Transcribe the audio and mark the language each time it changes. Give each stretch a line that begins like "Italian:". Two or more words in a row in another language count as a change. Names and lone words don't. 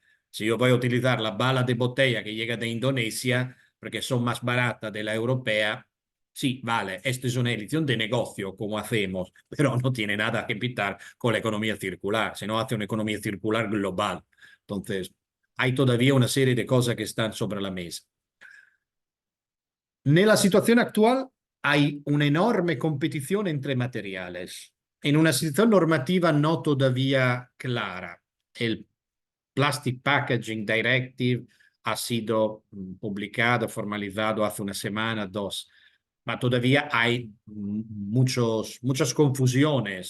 Spanish: Si yo voy a utilizar las balas de botella que llegan de Indonesia, porque son más baratas de la europea, sí, vale, esto es una elección de negocio, como hacemos, pero no tiene nada que pintar con la economía circular, sino hace una economía circular global. Entonces, hay todavía una serie de cosas que están sobre la mesa.
Italian: Nella situazione attuale
Spanish: hay una enorme competizione entre materiales. En una situación normativa no todavía clara. El Plastic Packaging Directive ha sido publicado, formalizado hace una semana, dos, pero todavía hay muchas confusiones.